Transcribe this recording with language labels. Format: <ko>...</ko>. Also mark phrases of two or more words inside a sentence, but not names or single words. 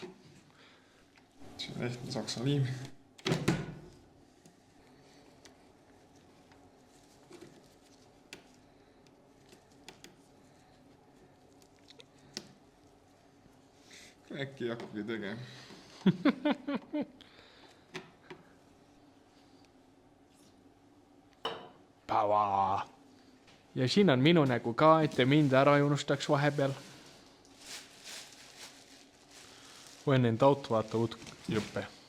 <et>See on ehtne saksa liim. Äkki ei hakkagi tegema. Pava! Ja siin on minu nägu ka, et te mind ära ei unustaks vahepeal.</et> <en>When in doubt,</en> <et>vaata uut juppe.</et>